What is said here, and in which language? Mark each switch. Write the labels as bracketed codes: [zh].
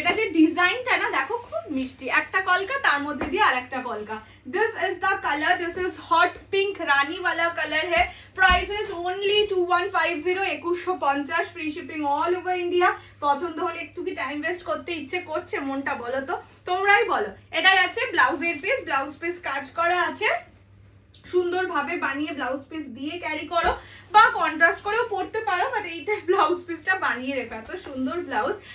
[bn] এটা যে ডিজাইনটা না দেখো খুব মিষ্টি, একটা কলকা তার মধ্যে দিয়ে আরেকটা কলকা। [en] this is the colour, this is hot pink rani [hi] वाला कलर है। [en] Price is only 2150, 2150, free shipping all over India. [bn] পছন্দ হলে একটু কি টাইম ওয়েস্ট করতে ইচ্ছে করছে মনটা, বলো তো, তোমরাই বলো। এটা আছে ব্লাউজের পিস, ব্লাউজ পিস কাজ করা আছে, সুন্দরভাবে বানিয়ে ব্লাউজ পিস দিয়ে ক্যারি করো বা কন্ট্রাস্ট করেও পরতে পারো, বাট এইটা ব্লাউজ পিসটা বানিয়ে রেখো, এত সুন্দর ব্লাউজ।